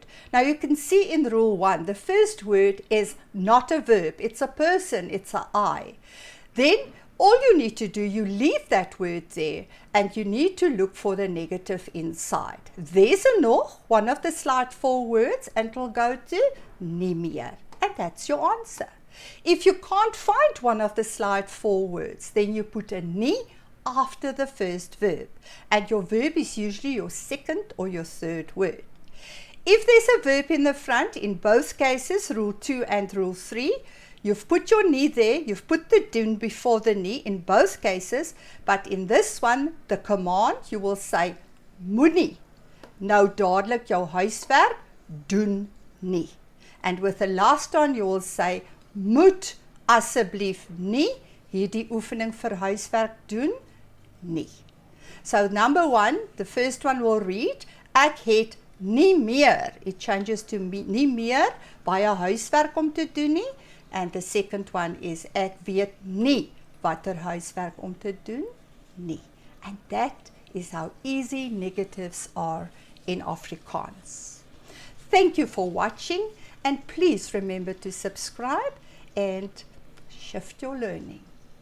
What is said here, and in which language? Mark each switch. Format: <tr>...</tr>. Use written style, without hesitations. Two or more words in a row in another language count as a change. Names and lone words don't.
<en>Now you can see in rule 1, the first word is not a verb. It's a person, it's a I. Then all you need to do, you leave that word there and you need to look for the negative inside. There's a nog, one of the slide 4 words, and it'll go to</en> <af>nie meer.</af> <en>And that's your answer. If you can't find one of the slide 4 words, then you put a nie after the first verb. And your verb is usually your second or your third word. If there's a verb in the front, in both cases, rule 2 and rule 3, you've put your nie there, you've put the doen before the nie in both cases, but in this one, the command, you will say</en> <af>moenie nou dadelik jou huiswerk doen nie.</af> <en>And with the last one, you will say</en> <af>moet asseblief nie hierdie oefening vir huiswerk doen nie.</af> <en>So number 1, the first one will read,</en> <af>ek het nie meer.</af> <en>It changes to</en> <af>nie meer baie huiswerk om te doen nie.</af> <en>And the second one is,</en> <af>ek weet nie watter huiswerk om te doen nie.</af> <en>And that is how easy negatives are in Afrikaans. Thank you for watching, and please remember to subscribe and shift your learning.</en>